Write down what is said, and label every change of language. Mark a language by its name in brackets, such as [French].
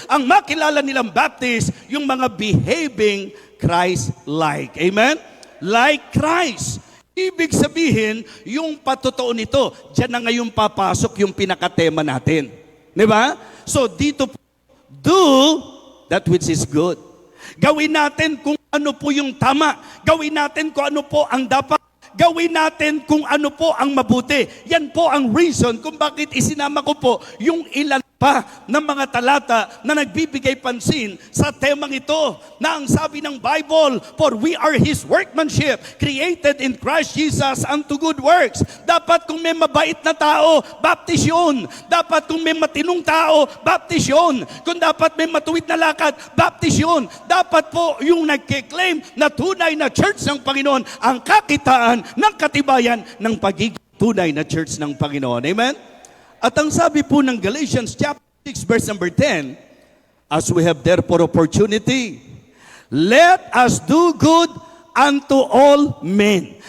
[Filipino] Ang makilala nilang Baptist, yung mga behaving Christ-like. Amen? Like Christ. Ibig sabihin, yung patotoo nito, dyan na ngayon papasok yung pinakatema natin. Di ba? [English] So [Filipino] dito po, [English] do that which is good. [Filipino] Gawin natin kung ano po yung tama. Gawin natin kung ano po ang dapat. Gawin natin kung ano po ang mabuti. Yan po ang reason kung bakit isinama ko po yung ilan pa ng mga talata na nagbibigay pansin sa temang ito na ang sabi ng Bible, [English] for we are His workmanship, created in Christ Jesus unto good works. [Filipino] Dapat kung may mabait na tao, baptize yun. Dapat kung may matinong tao, baptize yun. Kung dapat may matuwid na lakad, baptize yun. Dapat po yung nagkiklaim na tunay na church ng Panginoon ang kakitaan ng katibayan ng pagiging tunay na church ng Panginoon. Amen? At ang sabi po ng [English] Galatians chapter 6 verse number 10, as we have therefore opportunity, let us do good unto all men.